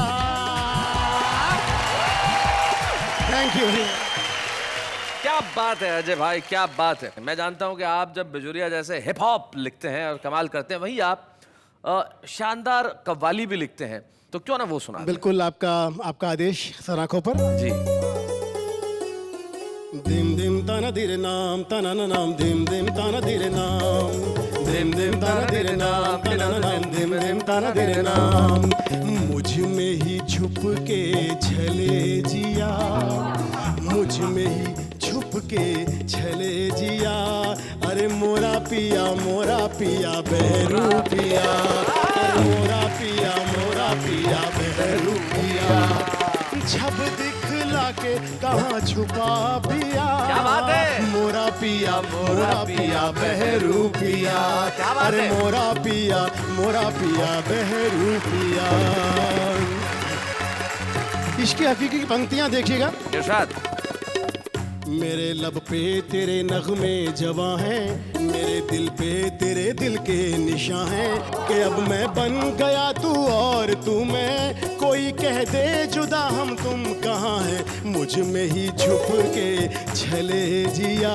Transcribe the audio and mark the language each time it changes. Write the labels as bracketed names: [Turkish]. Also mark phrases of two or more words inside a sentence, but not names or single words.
[English] थैंक यू। [Hindi] क्या बात है अजय भाई, क्या बात है। मैं जानता हूं कि आप जब बिजुरिया जैसे [English] hip hop [Hindi] लिखते हैं और कमाल करते हैं, वहीं आप शानदार कव्वाली भी लिखते हैं, तो क्यों ना वो सुना दें? बिल्कुल, आपका आदेश सर आंखों पर। जी। दिम दिम ताना धीरे नाम ताना ना नाम, दिम दिम ताना धीरे नाम, दिम दिम ताना धीरे नाम ताना ना नाम, दिम दिम ताना धीरे नाम। मुझ में ही छुप के छले जिया, मुझ में ही छुप के छले जिया। अरे मोरा पिया बहरू पिया, अरे मोरा पिया बहरू पिया। छब दिखला के कहाँ छुपा पिया, क्या बात है। मोरा पिया बहरू पिया, क्या बात अरे है। मोरा पिया बहरू पिया। इसकी हकीकी की पंक्तियां देखिएगा। इरशाद। मेरे लब पे तेरे नगमे जवां हैं, मेरे दिल पे तेरे दिल के निशां हैं, कि अब मैं बन गया तू और तू मैं, कोई कह दे जुदा हम तुम कहाँ हैं, मुझ में ही छुप के छले जिया।